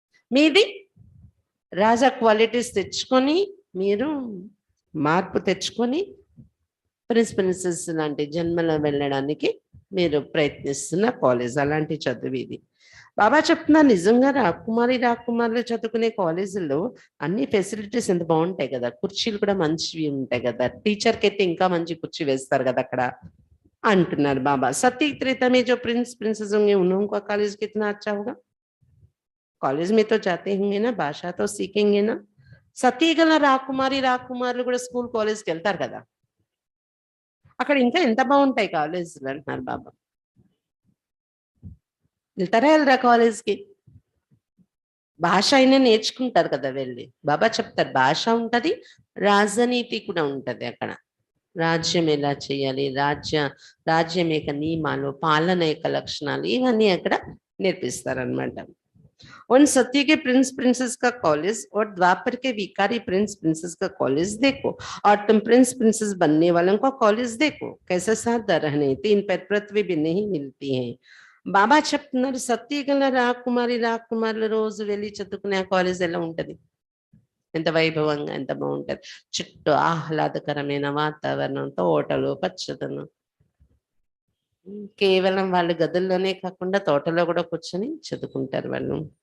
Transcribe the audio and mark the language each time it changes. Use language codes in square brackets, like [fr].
[te] మీది రాజా క్వాలిటీస్ తెచ్చుకొని, మీరు మార్పు తెచ్చుకొని ప్రిన్స్ ప్రిన్సెస్ లాంటి జన్మలో వెళ్ళడానికి మీరు ప్రయత్నిస్తున్న కాలేజ్, అలాంటి చదువు ఇది. బాబా చెప్తున్నారు, నిజంగా రాకుమారులు చదువుకునే కాలేజీల్లో అన్ని ఫెసిలిటీస్ ఎంత బాగుంటాయి కదా, కుర్చీలు కూడా మంచివి ఉంటాయి కదా, టీచర్కి అయితే ఇంకా మంచి కుర్చీ వేస్తారు కదా అక్కడ అంటున్నారు బాబా. [hi] సతీ त्रेता में जो प्रिंस प्रिंसेस होंगे उनका कॉलेज कितना अच्छा होगा. कॉलेज में तो जाते होंगे ना, భాష तो सीखेंगे ना. [te] సతీ గల రాకుమారులు కూడా స్కూల్ కాలేజ్కి వెళ్తారు కదా, అక్కడ ఇంకా ఎంత బాగుంటాయి కాలేజీలు అంటున్నారు బాబా. వెళ్తారా వెళ్ళరా కాలేజ్కి? భాష అయినా నేర్చుకుంటారు కదా వెళ్ళి. బాబా చెప్తారు భాష ఉంటది, రాజనీతి కూడా ఉంటది అక్కడ. రాజ్యం ఎలా చేయాలి, రాజ్యం యొక్క నియమాలు, పాలన యొక్క లక్షణాలు, ఇవన్నీ అక్కడ నేర్పిస్తారనమాట. [hi] उन सत्य के प्रिंस प्रिंसेस का कॉलेज और द्वापर के विकारी प्रिंस प्रिंसेस का कॉलेज देखो, और तुम प्रिंस प्रिंसेस बनने वालों का कॉलेज देखो, कैसे साधा रहने, 3 पर पृथ्वी भी नहीं मिलती है. [te] బాబా చెప్తున్నారు, సత్య గల రాకుమారులు రోజు వెళ్ళి చదువుకునే కాలేజ్ ఎలా ఉంటది, ఎంత వైభవంగా, ఎంత బాగుంటది. చుట్టూ ఆహ్లాదకరమైన వాతావరణం, తోటలు, పచ్చదనం. కేవలం వాళ్ళు గదుల్లోనే కాకుండా తోటలో కూడా కూర్చొని చదువుకుంటారు వాళ్ళు.